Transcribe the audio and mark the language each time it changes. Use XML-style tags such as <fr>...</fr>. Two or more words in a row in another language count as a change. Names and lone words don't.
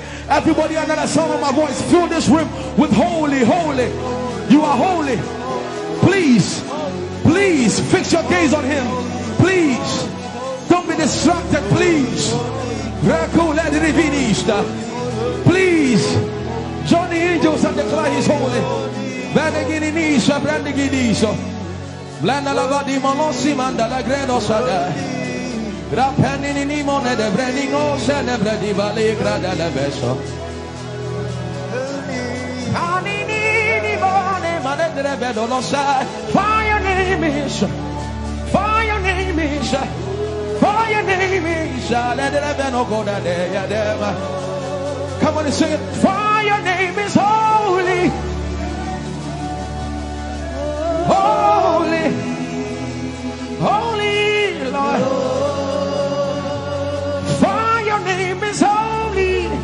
<en>Everybody under the sound of my voice, fill this room with holy, holy. You are holy. Please, please fix your gaze on him. Please, don't be distracted, please. Please, join the angels and declare he's holy. Blanda la di monossi manda la gredo sada. Grappeni ni mone de breningo se ne bredi vale grada la beso. Ani ni mone mane de bedo lo sa. For your name is. For your name is. For your name is. Let the beno go da de ya dema. Come on and sing it. For your name is holy. Holy, holy Lord. For your name is holy.</en>